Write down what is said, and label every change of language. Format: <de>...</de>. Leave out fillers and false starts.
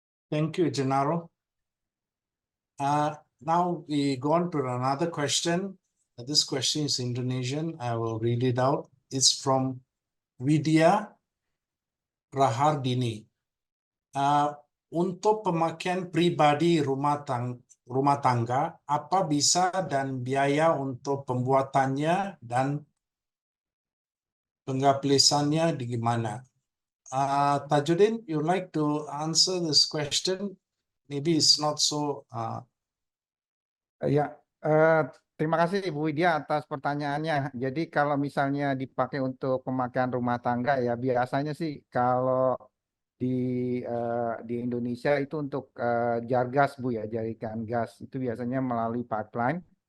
<en>Thank you, Gennaro. Now we go on to another question. This question is Indonesian. I will read it out. It's from Widya Rahardini.</en> <id>Untuk pemakaian pribadi rumah tangga, apa bisa dan biaya untuk pembuatannya dan pengaplikasiannya di gimana?</id> <en>Tajudin, you like to answer this question? Maybe it's not so.</en> <id>Ya, terima kasih Ibu Widya atas pertanyaannya. Jadi kalau misalnya dipakai untuk pemakaian rumah tangga ya biasanya sih kalau di Indonesia itu untuk jar gas Bu ya, jaringan gas itu biasanya melalui pipeline.</id>